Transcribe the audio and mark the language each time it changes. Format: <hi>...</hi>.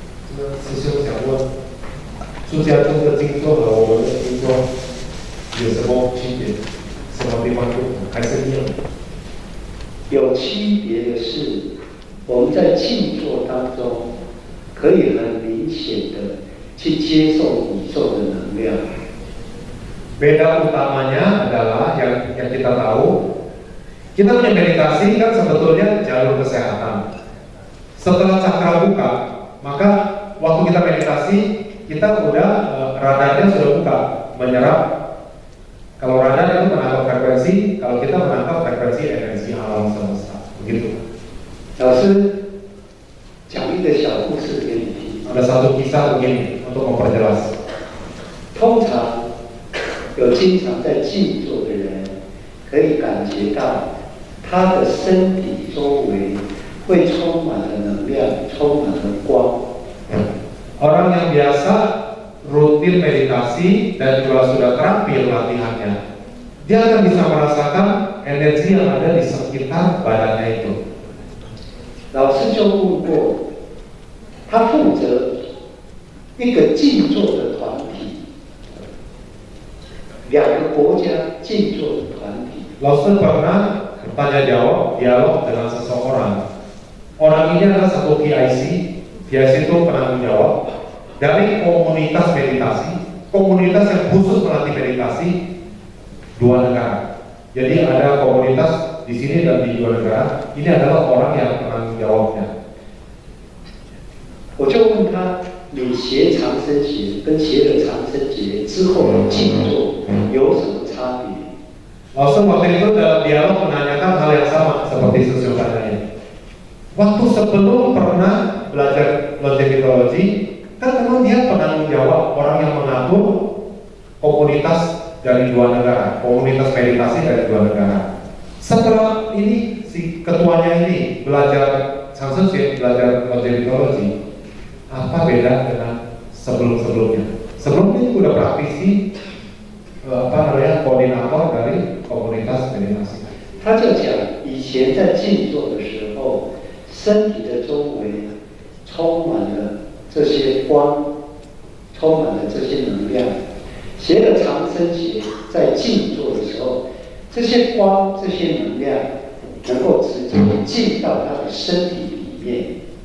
<zh>这个师兄想问，出家众的静坐和我们的静坐有什么区别？什么地方不同？还是一样？有区别的是，我们在静坐当中，可以很明显的去接受宇宙的能量。</zh> <id>Beda utamanya adalah yang kita tahu, kita punya meditasi kan sebetulnya jalur kesehatan. Setelah cakra buka, maka waktu kita meditasi, kita udah radarnya sudah buka, menyerap. Kalau radar itu menangkap frekuensi, kalau kita menangkap frekuensi energi alam semesta, begitu.</id> <zh>老师讲一个小故事给你听。</zh> <id>Ada satu kisah begini untuk memperjelas.</id> <zh>通常有经常在静坐的人，可以感觉到他的身体周围会充满了能量，充满了光。</zh> <id>Orang yang biasa rutin meditasi dan juga sudah terampil latihannya, dia akan bisa merasakan energi yang ada di sekitar badannya itu.</id> <zh>老师就问过，他负责一个静坐的团体，2个国家静坐的团体。</zh> <id>Lalu pernah bertanya jawab dialog dengan seseorang. Orang ini adalah satu PIC. PIC itu penanggung jawab dari komunitas meditasi, komunitas yang khusus melatih meditasi 2 negara. Jadi ada komunitas di sini dan di 2 negara. Ini adalah orang yang penanggung jawabnya.</id> <zh>我就问他，你学长生学跟学了长生学之后的静坐有什么差别？</zh> <id>Langsung waktu itu dalam dialog menanyakan hal yang sama seperti sesuatunya. Waktu sebelum pernah belajar longevitology, kan memang dia penanggung jawab, orang yang mengatur komunitas dari 2 negara, komunitas meditasi dari 2 negara. Setelah ini si ketuanya ini belajar sanskrit, belajar longevitology, apa beda dengan sebelum-sebelumnya? Sebelumnya itu udah praktisi koordinator dari komunitas meditasi.</id> <zh>他就讲，以前在静坐的时候，身体的周围充满了这些光，充满了这些能量。学了长生学，在静坐的时候，这些光、这些能量能够直接进到他的身体里面。</zh>